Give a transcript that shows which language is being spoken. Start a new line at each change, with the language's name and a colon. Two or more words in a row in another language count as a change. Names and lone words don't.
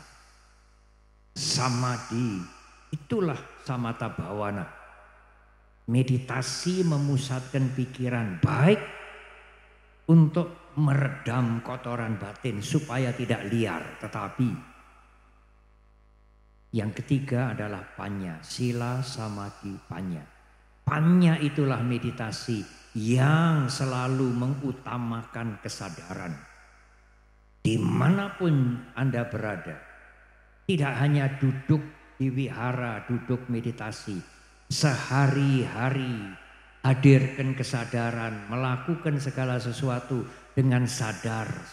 Indonesian: Samadhi, itulah
Pali: samatha bhavana.
Indonesian: Meditasi memusatkan pikiran baik untuk meredam kotoran batin supaya tidak liar. Tetapi yang ketiga adalah
Pali: panya, sila, samadhi, panya.
Indonesian: Panya itulah meditasi yang selalu mengutamakan kesadaran. Dimanapun Anda berada, tidak hanya duduk di wihara, duduk meditasi, sehari-hari hadirkan kesadaran, melakukan segala sesuatu dengan sadar.